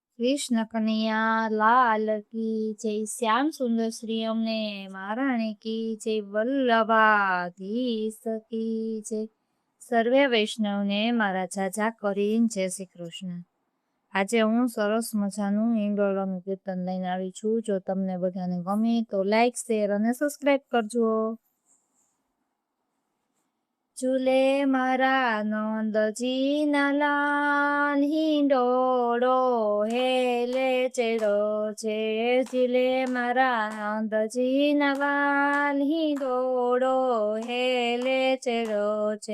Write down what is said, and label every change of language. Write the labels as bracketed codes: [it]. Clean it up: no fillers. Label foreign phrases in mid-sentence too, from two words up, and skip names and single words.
[hi] कृष्ण कन्हैया लाल की जय। श्याम सुंदर श्री अमने महाराणी की जय। वल्लभाधीश की जय। [gu] સર્વે વૈષ્ણવ ને મારા ઝાઝા કરીને જય શ્રી કૃષ્ણ। આજે હું સરસ મજાનું ઈંડોળાનું કીર્તન લઈને આવી છું। જો તમને બધાને ગમે તો લાઈક શેર અને સબસ્ક્રાઇબ કરજો। ઝૂલે મારા નંદજી ના લાલ હિંડોળો હેલે ચડ્યો છે। ઝૂલે મારા નંદજી ના લાલ હિંડોળો હેલે ચડ્યો છે।